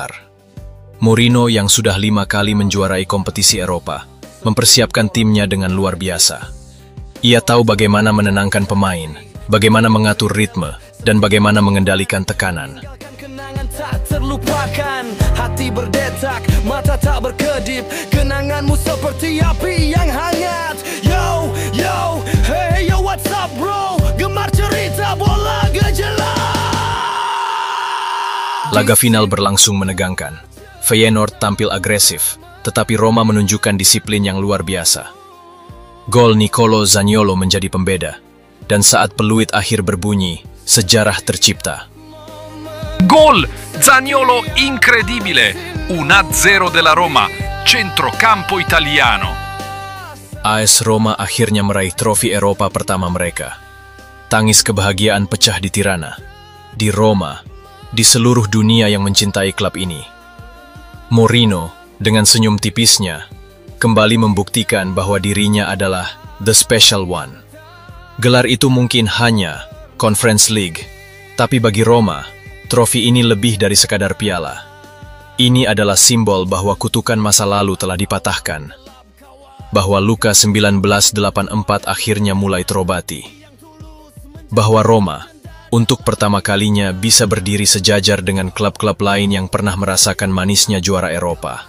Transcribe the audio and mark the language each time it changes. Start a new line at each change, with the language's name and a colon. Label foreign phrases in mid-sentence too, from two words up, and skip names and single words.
Indonesian: Mourinho yang sudah 5 kali menjuarai kompetisi Eropa, mempersiapkan timnya dengan luar biasa. Ia tahu bagaimana menenangkan pemain, bagaimana mengatur ritme, dan bagaimana mengendalikan tekanan. Kenangan tak terlupakan, hati berdetak, mata tak berkedip. Kenanganmu seperti api yang hangat.
English: Yo, yo, hey, yo, what's up bro?
Indonesian: Gemar cerita bola gejala. Laga final berlangsung menegangkan. Feyenoord tampil agresif, tetapi Roma menunjukkan disiplin yang luar biasa. Gol Nicolo Zaniolo menjadi pembeda, dan saat peluit akhir berbunyi, sejarah tercipta.
Italian: Gol Zaniolo incredibile, 1-0 della Roma, centrocampo italiano.
Indonesian: AS Roma akhirnya meraih trofi Eropa pertama mereka. Tangis kebahagiaan pecah di Tirana, di Roma, di seluruh dunia yang mencintai klub ini. Mourinho, dengan senyum tipisnya, kembali membuktikan bahwa dirinya adalah
English: the special one.
Indonesian: Gelar itu mungkin hanya Conference League, tapi bagi Roma, trofi ini lebih dari sekadar piala. Ini adalah simbol bahwa kutukan masa lalu telah dipatahkan, bahwa luka 1984 akhirnya mulai terobati, bahwa Roma, untuk pertama kalinya bisa berdiri sejajar dengan klub-klub lain yang pernah merasakan manisnya juara Eropa.